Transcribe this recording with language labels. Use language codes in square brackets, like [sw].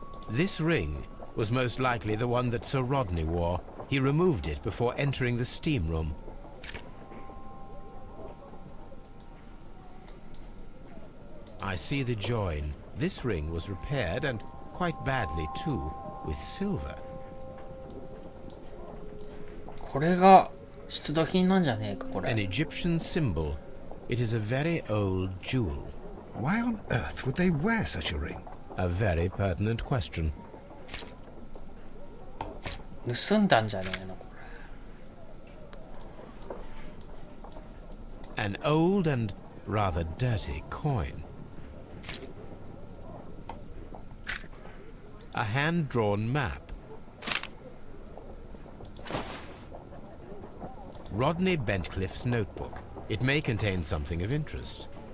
[en] This ring was most likely the one that Sir Rodney wore. He removed it before entering the steam room. I see the join. This ring was repaired, and quite badly too, with silver. [ja] これが出土品なんじゃねえか、これ。 [en] An Egyptian symbol. It is a very old jewel. Why on earth would they wear such a ring? A very pertinent question. [ja] 盗んだんじゃねえの、これ。 [en] An old and rather dirty coin. A hand-drawn map. Rodney Bentcliffe's notebook. It may contain something of interest.